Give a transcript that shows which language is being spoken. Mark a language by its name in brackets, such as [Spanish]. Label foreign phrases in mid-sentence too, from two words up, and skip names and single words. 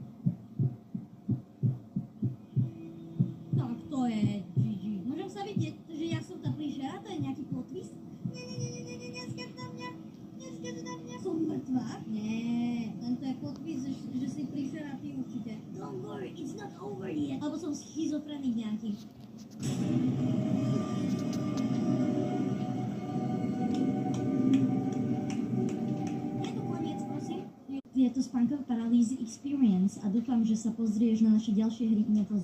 [Slovak] Tak to je GG. Môžem sa vidieť, že ja som tá príšera? To je nejaký [English] plot twist? [Slovak] Nie, neskáč na mňa. Som mŕtva? Nie, len to je [English] plot twist, [Slovak] že si príšera ty určite. [English] Don't worry, it's not over yet. [Slovak] Alebo som schizofrenik nejaký. Je to spánková paralýzy experience a dúfam, že sa pozrieš na naše ďalšie hry.